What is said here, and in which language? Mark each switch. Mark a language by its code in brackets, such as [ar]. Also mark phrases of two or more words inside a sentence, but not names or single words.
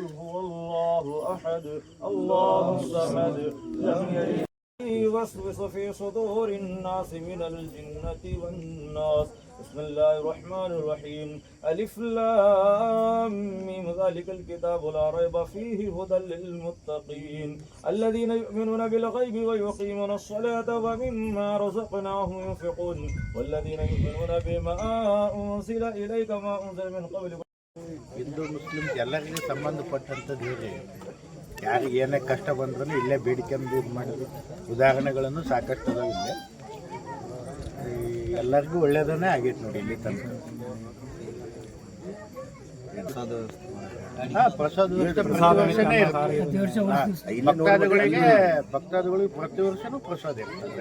[ar] هو الله أحد الله الصمد لم يلد يوسوس في صدور الناس من الجنة والناس بسم الله الرحمن الرحيم ألف لام ميم ذلك الكتاب لا ريب فيه هدى للمتقين الذين يؤمنون بالغيب ويقيمون الصلاة ومما رزقناهم ينفقون والذين يؤمنون بما أنزل إليك ما أنزل من قبلك [kn] ಹಿಂದೂ ಮುಸ್ಲಿಂ ಎಲ್ಲರಿಗೂ ಸಂಬಂಧಪಟ್ಟಂಥದ್ದು ಹೇಳಿ ಯಾರಿಗೆ ಏನೇ ಕಷ್ಟ ಬಂದ್ರೂ ಇಲ್ಲೇ ಬೇಡಿಕೆಂದು ಇದು ಮಾಡಿದ್ರು ಉದಾಹರಣೆಗಳನ್ನು ಸಾಕಷ್ಟು ಅದಾವೆ ಇಲ್ಲೇ ಎಲ್ಲರಿಗೂ ಒಳ್ಳೆಯದನ್ನೇ ಆಗೈತೆ ನೋಡಿ ಇಲ್ಲಿ ತನಕ ಪ್ರಸಾದ ವ್ಯವಸ್ಥೆ ಪ್ರತಿ ವರ್ಷನೇ ಇರ್ತದೆ ಭಕ್ತಾದಿಗಳಿಗೆ ಪ್ರತಿ ವರ್ಷನೂ ಪ್ರಸಾದ ಇರ್ತದೆ